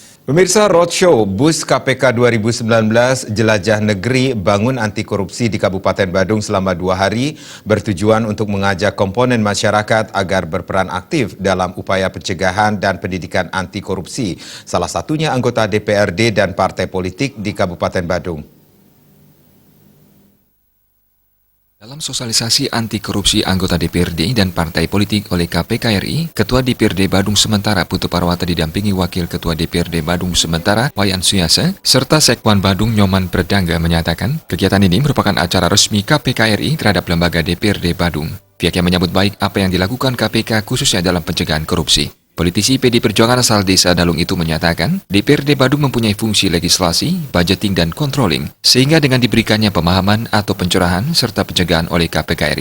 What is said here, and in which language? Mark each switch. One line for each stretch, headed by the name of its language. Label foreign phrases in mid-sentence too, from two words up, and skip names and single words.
Indonesian: Pemirsa, Roadshow Bus KPK 2019 Jelajah Negeri Bangun Anti Korupsi di Kabupaten Badung selama 2 hari bertujuan untuk mengajak komponen masyarakat agar berperan aktif dalam upaya pencegahan dan pendidikan anti korupsi, salah satunya anggota DPRD dan partai politik di Kabupaten Badung. Dalam sosialisasi anti korupsi anggota DPRD dan partai politik oleh KPK RI, Ketua DPRD Badung Sementara Putu Parwata didampingi Wakil Ketua DPRD Badung Sementara Wayan Suyasa, serta Sekwan Badung Nyoman Perdangga menyatakan kegiatan ini merupakan acara resmi KPK RI terhadap lembaga DPRD Badung. Pihaknya menyambut baik apa yang dilakukan KPK khususnya dalam pencegahan korupsi. Politisi PD Perjuangan asal Desa Dalung itu menyatakan, DPRD Badung mempunyai fungsi legislasi, budgeting, dan controlling, sehingga dengan diberikannya pemahaman atau pencerahan serta pencegahan oleh KPK RI.